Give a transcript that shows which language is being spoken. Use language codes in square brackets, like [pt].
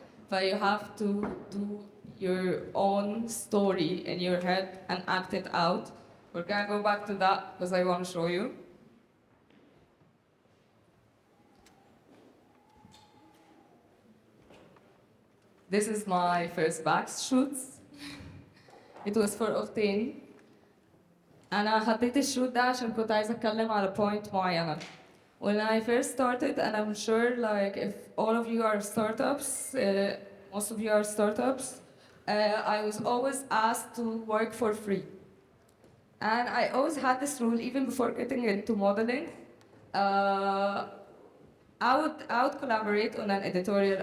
[en] ف you have to do your own story in your head and act it out. We're gonna go back to that because I want to show you. This is my first back shoot. It was for Othman. [ar] أنا حطيت الشوت ده عشان كنت عايزة أتكلم على point معينة. [en] When I first started, and I'm sure like if all of you are startups, most of you are startups, I was always asked to work for free. And I always had this rule even before getting into modeling. I would collaborate on an editorial.